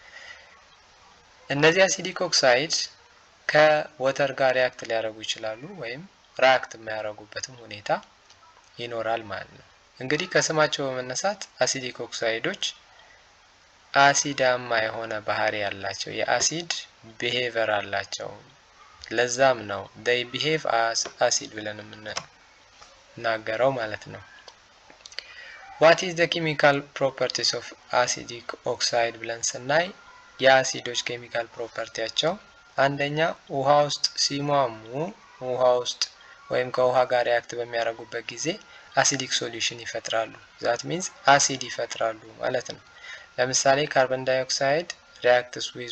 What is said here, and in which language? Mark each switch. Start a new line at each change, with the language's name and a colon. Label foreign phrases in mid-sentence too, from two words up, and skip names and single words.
Amharic: እነዚህ አሲዲክ ኦክሳይድ ከወተር ጋር ሪያክት ሊያደርጉ ይችላሉ ወይም ሪያክት የማያደርጉበትም ሁኔታ ይኖራል ማለት ነው። እንግዲህ ከስማቸው በመነሳት አሲዲክ ኦክሳይዶች አሲዳማ የሆነ ባህሪ ያላቸው፣ የአሲድ ቢሄቨር አላቸው። ለዛም ነው
English: they behave as acid
Amharic: ብለን የምንናገረው ማለት ነው።
English: what is the chemical properties of acidic oxide
Amharic: ብለን ስናይ የአሲዶች ኬሚካል ፕሮፐርቲያቸው አንደኛ ውሃ ውስጥ ሲሟሙ፣ ውሃ ውስጥ ወይም ከውሃ ጋር ሪያክት በሚያደርጉበት ጊዜ
English: acidic solution
Amharic: ይፈጥራሉ።
English: that means
Amharic: አሲድ ይፈጥራሉ ማለት ነው። ለምሳሌ
English: carbon dioxide reacts with